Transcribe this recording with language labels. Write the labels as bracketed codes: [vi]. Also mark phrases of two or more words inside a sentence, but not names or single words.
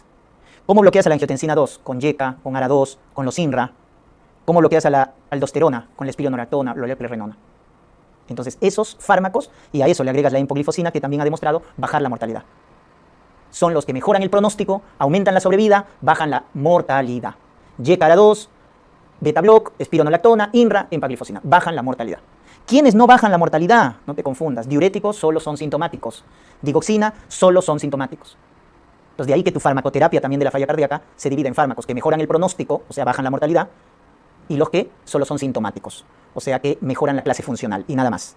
[es] ¿Cómo bloqueas a la angiotensina 2? Con YECA, con ARA2, con los INRA. ¿Cómo bloqueas a la aldosterona? Con la espironolactona, la leplerenona. Entonces, esos fármacos, y a eso le agregas la empaglifosina, que también ha demostrado bajar la mortalidad. Son los que mejoran el pronóstico, aumentan la sobrevida, bajan la mortalidad. YECA, ARA2, beta block, espironolactona, INRA, empaglifosina. Bajan la mortalidad. ¿Quiénes no bajan la mortalidad? No te confundas. Diuréticos solo son sintomáticos. Digoxina solo son sintomáticos. Entonces, de ahí que tu farmacoterapia también de la falla cardíaca se divide en fármacos que mejoran el pronóstico, o sea, bajan la mortalidad, y los que solo son sintomáticos, o sea, que mejoran la clase funcional y nada más.